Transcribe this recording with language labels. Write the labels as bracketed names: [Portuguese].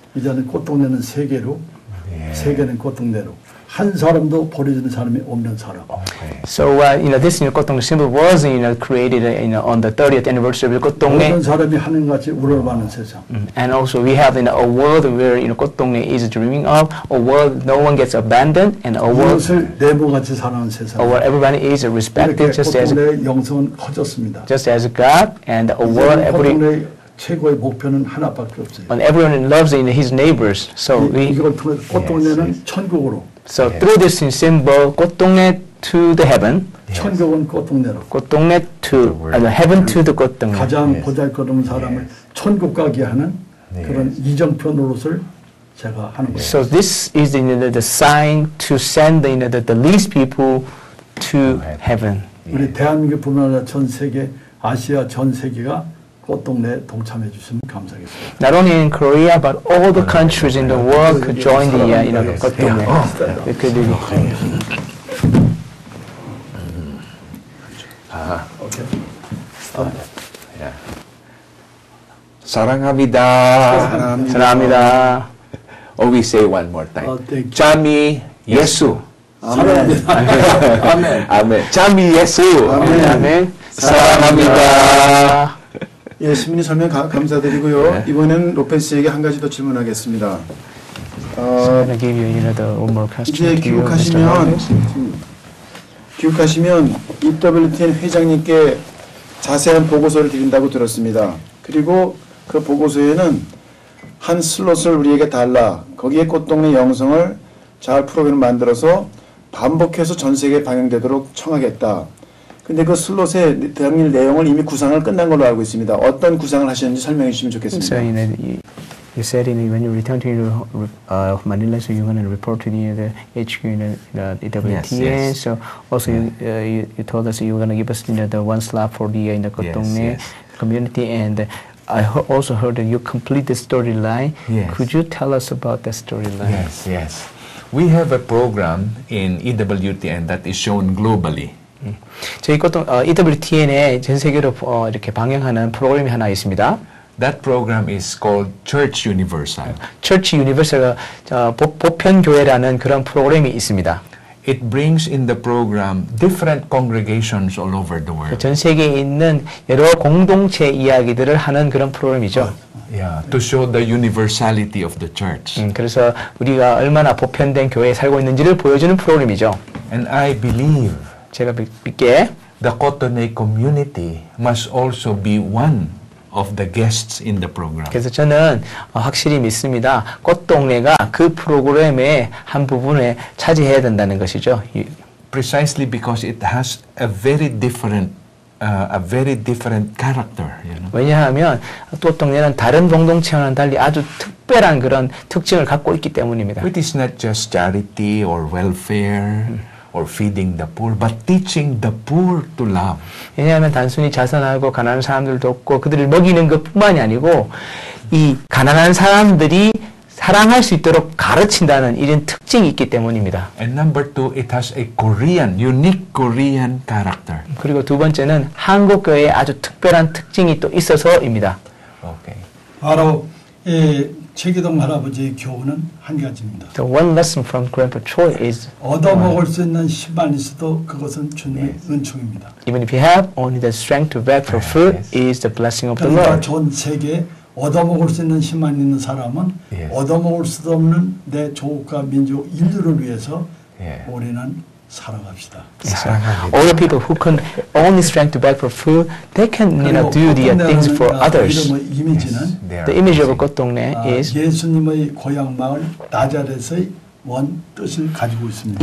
[Korean] 이제는 꽃동네는 세계로, [English] Yes. [Korean] 세계는 꽃동네로 한 사람도 버려지는 사람이 없는 사람. [English] Okay. So this 꽃동네 symbol was created on the 30th anniversary of 꽃동네. [Korean] 모든 사람이 하늘같이 우러러가는 세상. [English] And also we have a world where 꽃동네 is dreaming of, a world no one gets abandoned, and a world [Korean] 이것을 네모같이 사랑하는 세상. [English] where everybody is respected [Korean] 이렇게 [English] just as [Korean] 꽃동네의 영성은 커졌습니다. [English] God, and a world [Korean] 꽃동네의 최고의 목표는 하나밖에 없어요. [English] and everyone loves his neighbors. So [Korean] 이걸 통해 꽃동네는 천국으로, [English] So through this symbol, 꽃동네 to the heaven, [Korean] 천국은 꽃동네로. [English] 꽃동네 to the heaven to the 꽃동네. [Korean] 가장 보잘것없는 사람을 천국 가게 하는 그런 이정표 노릇을 제가 하는 거예요. [English] So this is the sign to send the least people to heaven. [Korean] 우리 대한민국뿐만 아니라 전 세계, 아시아 전 세계가 꽃동네에 동참해 주시면 감사하겠습니다. [English] Not only in Korea, but all the countries in the world could join the 꽃동네. We could do [Korean] 오케이. Yeah. 사랑합니다. 사랑합니다. [English] Oh, we say one more time. thank you. [Korean] Chami Yesu. 사랑합니다. 아멘. 아멘. Chami Yesu. 아멘. 사랑합니다. 예, 시민이 설명 감사드리고요. 이번엔 로페스에게 한 가지 더 질문하겠습니다. [English] I'm going to give you the one more question [Korean] 이제 [English] to you, Mr. Lopez. [Korean] 귀국하시면 EWTN 회장님께 자세한 보고서를 드린다고 들었습니다. 그리고 그 보고서에는 한 슬롯을 우리에게 달라, 거기에 꽃동네 영성을 잘 프로그램을 만들어서 반복해서 전 세계에 방영되도록 청하겠다. 근데 그 슬롯의 당일 내용을 이미 구상을 끝난 걸로 알고 있습니다. 어떤 구상을 하셨는지 설명해 주시면 좋겠습니다. [English] So you said when you return to Manila, so you're going to report to the HQ in the EWTN. Yes. So also you told us you were going to give us the one slot for the Kotongne community, and I also heard that you complete the storyline. Yes. Could you tell us about the storyline? Yes. We have a program in EWTN that is shown globally. [Korean] 저희 EWTN에 전 세계로 이렇게 방영하는 프로그램이 하나 있습니다. [English] That program is called Church Universal. [Korean] Church Universal 보편교회라는 그런 프로그램이 있습니다. [English] It brings in the program different congregations all over the world. [Korean] 전 세계에 있는 여러 공동체 이야기들을 하는 그런 프로그램이죠. [English] Yeah, to show the universality of the church. [Korean] 그래서 우리가 얼마나 보편된 교회에 살고 있는지를 보여주는 프로그램이죠. [English] And I believe [Korean] 제가 믿기에 [English] the Cotonou community must also be one of the guests in the program. [Korean] 그래서 저는 확실히 믿습니다. 꽃동네가 그 프로그램의 한 부분에 차지해야 된다는 것이죠. [English] Precisely because it has a very different character. You know? [Korean] 왜냐하면 꽃동네는 다른 공동체와는 달리 아주 특별한 그런 특징을 갖고 있기 때문입니다. [English] It is not just charity or welfare or feeding the poor, but teaching the poor to love. [Korean] 왜냐하면 단순히 자선하고 가난한 사람들 돕고 그들을 먹이는 것뿐만이 아니고 이 가난한 사람들이 사랑할 수 있도록 가르친다는 이런 특징이 있기 때문입니다. [English] And number two, it has a unique Korean character. [Korean] 그리고 두 번째는 한국 교회에 아주 특별한 특징이 또 있어서입니다. [English] Okay. [Korean] 바로 이 최기동 할아버지의 교훈은 한 가지입니다. [English] The one lesson from Grandpa Choi is [Korean] 얻어먹을 수 있는 힘만 있어도 그것은 주님의 은총입니다. [English] even if you have only the strength to beg for food is the blessing of the [Korean] 그러니까 [English] Lord. [Korean] 전 세계에 얻어먹을 수 있는 힘만 있는 사람은 얻어먹을 수도 없는 내 조국과 민족 인류를 위해서 우리는 살아갑시다. [English] All the people who can only strength to beg for food, they can do the things for others. [Korean] 이미지는 [English] The image of a 꽃동네 is [Korean] 예수님의 고향 마을 나자렛의 원 뜻을 가지고 있습니다.